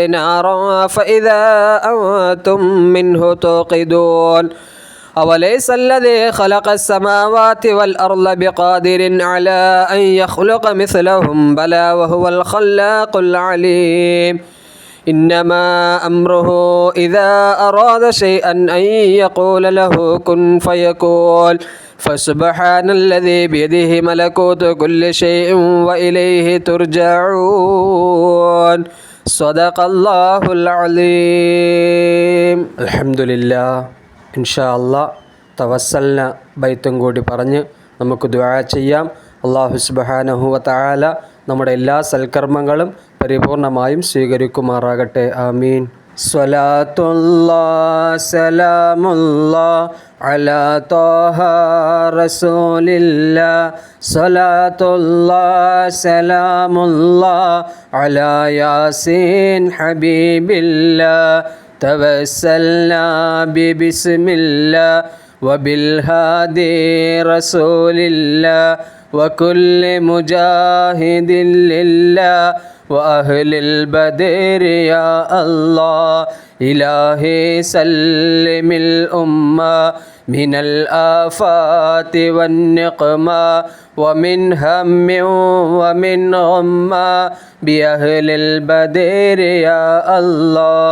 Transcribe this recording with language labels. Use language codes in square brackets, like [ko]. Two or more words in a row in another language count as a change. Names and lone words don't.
[ar] نارا فإذا أنتم منه توقدون أوليس الذي خلق السماوات والأرض بقادر على أن يخلق مثلهم بلى وهو الخلاق العليم إنما أمره إذا أراد شيئا أن يقول له كن فيكون فسبحان الذي بيده ملكوت كل شيء وإليه ترجعون صدق الله العظيم الحمد لله إن شاء الله [ml] തവസ്സൽന ബൈത്തും കൂടി പറഞ്ഞ് നമുക്ക് ദുആ ചെയ്യാം. [ar] الله سبحانه وتعالى [ml] നമ്മുടെ എല്ലാ സൽക്കർമ്മങ്ങളും പരിപൂർണമായും സ്വീകരിക്കുമാറാകട്ടെ. ആമീൻ. [ar] صلاة الله سلام الله على طه رسول الله. صلاة الله سلام الله على يس حبيب الله. توسلنا بسم الله وبالهادي رسول الله وكل مجاهد لله وأهل البدر يا الله. إلهي سلم الأمة من الآفات والنقمة ومن هم ومن غمة بأهل البدر يا الله.